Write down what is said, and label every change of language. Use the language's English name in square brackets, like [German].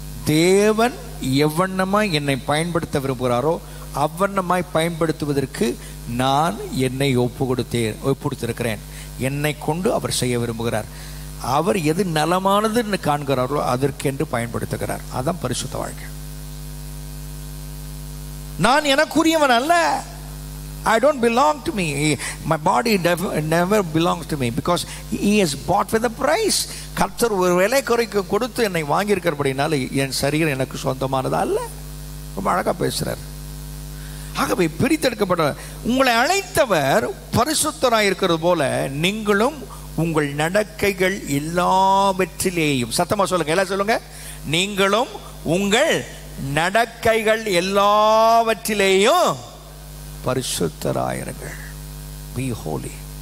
[Tamil] தேவன் எவ்வண்ணமாய் என்னை பயன்படுத்த விரும்புகிறாரோ அவ்வண்ணமாய் பயன்படுத்துவதற்கு நான் என்னை ஒப்புக்கொடுத்திருக்கிறேன். என்னை கொண்டு அவர் செய்ய விரும்புகிறார். அவர் எது நலமானதுன்னு காண்கிறாரோ அதற்கென்று பயன்படுத்துகிறார். அதான் பரிசுத்த வாழ்க்கை. நான் எனக்குரியவன் அல்ல, [English] I don't belong to me. My body never belongs to me because he has bought with a price. [Tamil] கர்த்தர் ஒரு விலை குறைக்கு கொடுத்து என்னை வாங்கியிருக்கிறபடினால என் சரீரம் எனக்கு சொந்தமானதா அல்ல. ரொம்ப அழகா பேசுறார். ஆகவே பிரித்தெடுக்கப்பட்ட உங்களை அழைத்தவர் பரிசுத்தராய் இருக்கிறது போல நீங்களும் உங்கள் நடக்கைகள் எல்லாவற்றிலேயும், சத்தமா சொல்லுங்க, எல்லாம் சொல்லுங்க, நீங்களும் உங்கள் நடக்கைகள் எல்லாவற்றிலேயும் பரிசுத்தராயிருங்கள். [English] Be holy.